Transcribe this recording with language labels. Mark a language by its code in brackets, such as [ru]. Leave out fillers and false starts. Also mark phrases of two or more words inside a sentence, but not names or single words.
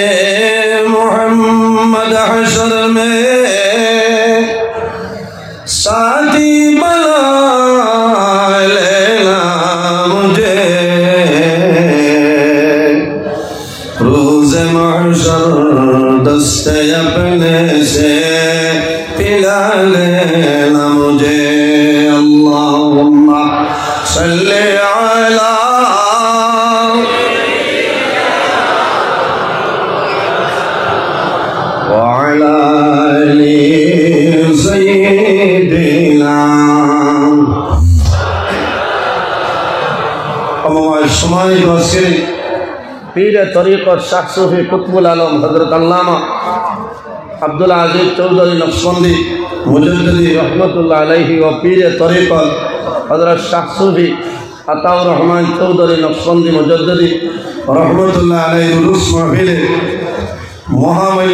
[ur] محمد حشر میں ساتھی بنا لینا مجھے روز محشر دستے اپنے سے پلا لینا مجھے [ar] اللہم صلی علی وعلی آل سیدنا [bn] আমার সময় বসে পীর তরিকত শাহ সুফি কুতবুল আলম হযরত আল্লামা আব্দুল আজিজ চৌধুরী নকশবন্দি মুজাদ্দিদি [ar] رحمة الله عليه [bn] ও পীর তরিকত হযরত শাহ সুফি আতাউর রহমান চৌধুরী নকশবন্দি মুজাদ্দিদি [ar] رحمة الله عليه [bn] উরুস মাহফিলে মহামান্য